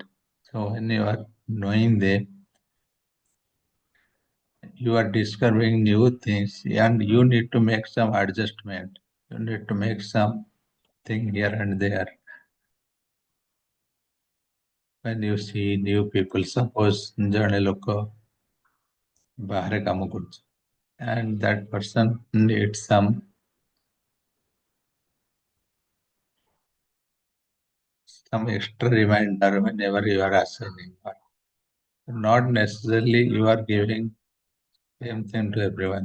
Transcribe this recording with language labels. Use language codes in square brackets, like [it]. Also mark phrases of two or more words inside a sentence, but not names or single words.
[en] So when you are knowing them, you are discovering new things and you need to make some adjustment. You need to make something here and there. When you see new people, suppose [or] ଜଣେ ଲୋକ ବାହାରେ କାମ କରୁଛି [en] and that person needs some some extra reminder whenever you are assigning. Not necessarily you are giving same thing to everyone.